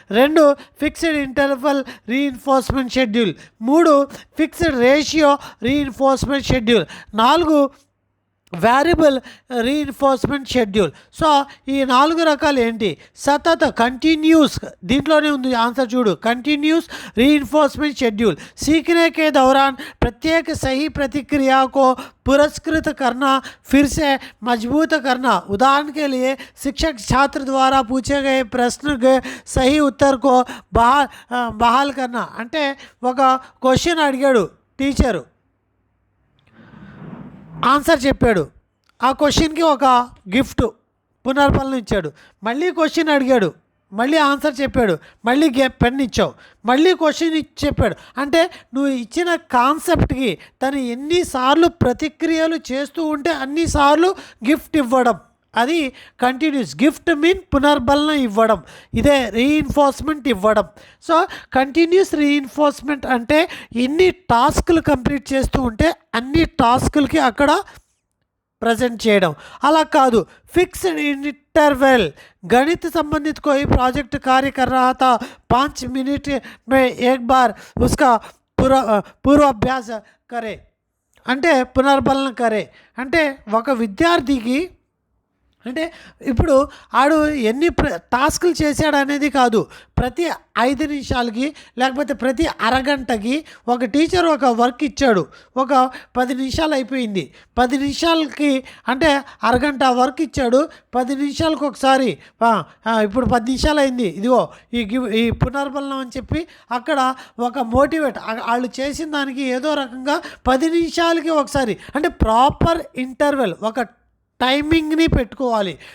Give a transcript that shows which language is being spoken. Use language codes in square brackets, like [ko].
[te] 2 fixed interval reinforcement schedule. 3 fixed ratio reinforcement schedule. 4 variable reinforcement schedule. So ఈ 4 రకాలు ఏంటి? సతత, కంటిన్యూస్, దీంట్లోనే ఉంది ఆన్సర్ చూడు, కంటిन्यूस रीइंफोर्समेंट शेड्यूल. [hi] सीखने के दौरान प्रत्येक सही प्रतिक्रिया को पुरस्कृत करना, फिर से मजबूत करना. उदाहरण के लिए शिक्षक छात्र द्वारा पूछे गए प्रश्न के सही उत्तर को बहाल करना. [te] అంటే ఒక క్వశ్చన్ అడిగాడు టీచరు, ఆన్సర్ చెప్పాడు, ఆ క్వశ్చన్కి ఒక గిఫ్ట్ పునర్బలం ఇచ్చాడు. మళ్ళీ క్వశ్చన్ అడిగాడు, మళ్ళీ ఆన్సర్ చెప్పాడు, మళ్ళీ పెన్ ఇచ్చావు, మళ్ళీ క్వశ్చన్ చెప్పాడు. అంటే నువ్వు ఇచ్చిన కాన్సెప్ట్కి తను ఎన్నిసార్లు ప్రతిక్రియలు చేస్తూ ఉంటే అన్నిసార్లు గిఫ్ట్ ఇవ్వడం, అది కంటిన్యూస్. గిఫ్ట్ మీన్ పునర్బలం ఇవ్వడం, ఇదే రీఇన్ఫోర్స్మెంట్ ఇవ్వడం. సో కంటిన్యూస్ రీఇన్ఫోర్స్మెంట్ అంటే ఎన్ని టాస్కులు కంప్లీట్ చేస్తూ ఉంటే అన్ని టాస్కులకి అక్కడ ప్రజెంट చేయడం. అలా కాదు, फिक्स्ड इंटरवल. [hi] गणित संबंधित कोई प्रोजेक्ट कार्य कर रहा था, 5 मिनट में एक बार उसका पूर्वाभ्यास करे, [te] అంటే పునర్బలం కరే. అంటే ఒక విద్యార్థికి, అంటే ఇప్పుడు ఆడు ఎన్ని టాస్కులు చేశాడు అనేది కాదు, ప్రతి 5 నిమిషాలకి లేకపోతే ప్రతి అరగంటకి ఒక టీచర్ ఒక వర్క్ ఇచ్చాడు. ఒక 10 నిమిషాలు అయిపోయింది, 10 నిమిషాలకి అంటే అరగంట వర్క్ ఇచ్చాడు, 10 నిమిషాలకు ఒకసారి ఇప్పుడు 10 నిమిషాలు అయింది, ఇదిగో ఈ పునర్బలం అని చెప్పి అక్కడ ఒక మోటివేట్, వాళ్ళు చేసిన దానికి ఏదో రకంగా 10 నిమిషాలకి ఒకసారి, అంటే ప్రాపర్ ఇంటర్వెల్, ఒక టైమింగ్ని పెట్టుకోవాలి,